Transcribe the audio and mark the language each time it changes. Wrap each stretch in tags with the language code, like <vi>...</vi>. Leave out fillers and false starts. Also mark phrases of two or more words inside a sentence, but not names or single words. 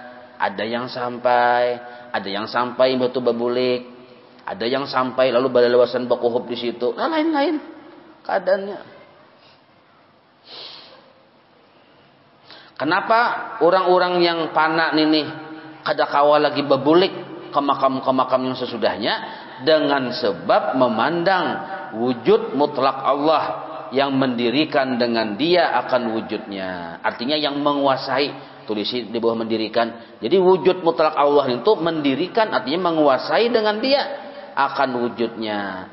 <bjn>Ada yang sampai batu babulik, ada yang sampai lalu balalawasan bakuhub di situ. Nah, lain-lain keadaannya. Kenapa orang-orang yang panak nih kadakawa lagi babulik ke makam yang sesudahnya dengan sebab memandang wujud mutlak Allah yang mendirikan dengan dia akan wujudnya. Artinya yang menguasai. Tulis di bawah mendirikan. Jadi wujud mutlak Allah itu mendirikan, artinya menguasai dengan dia akan wujudnya.</bjn>